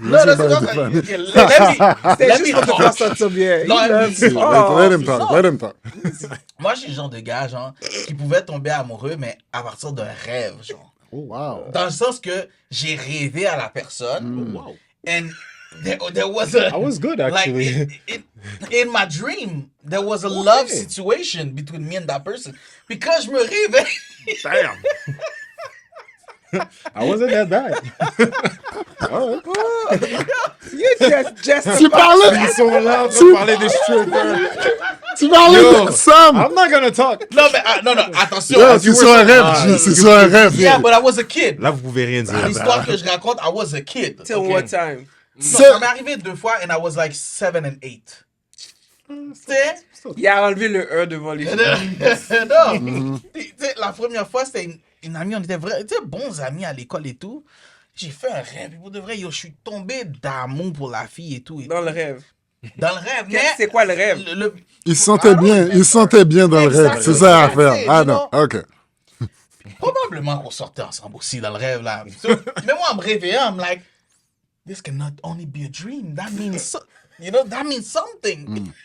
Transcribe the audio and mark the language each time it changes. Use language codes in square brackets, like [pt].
[fr] Non, c'est pas C'était juste pour te faire sentir bien. [en] Let him talk. [fr] Moi, je suis le genre de gars, genre, qui pouvait tomber amoureux, mais à partir d'un rêve, genre. [en] Oh, wow. [fr] Dans le sens que j'ai rêvé à la personne. [en] Wow. And there was a... I was good, actually. Like, in my dream, there was a love situation between me and that person. [fr] Because je me rêvais. [en] Damn. I wasn't that bad. You just [fr] Tu parlais... Ils sont là pour parler des strippers. Tu parlais de Sam. [en] I'm not gonna talk. [fr] Non, mais non, attention. Yeah, c'est sur un rêve, c'est sur un rêve. [en] Yeah, but I was a kid. [fr] Là, vous pouvez rien dire. L'histoire que je raconte, [en] I was a kid. Till okay? what time? [fr] Non, ça m'est arrivé 2 fois [en] and I was like 7 and 8. [fr] Tu sais? Il a enlevé le E devant les Non. Tu sais, la première fois, c'était une amie, on était bons amis à l'école et tout. J'ai fait un rêve. Pour de vrai, je suis tombé d'amour pour la fille et tout. dans le rêve. Dans le rêve, mais... C'est quoi le rêve? Il se sentait bien dans le rêve. C'est ça l'affaire. Ah non, ok. Probablement qu'on sortait ensemble aussi dans le rêve, là. Mais moi, en me réveillant, [en] I'm like, this cannot only be a dream. That means, that means something.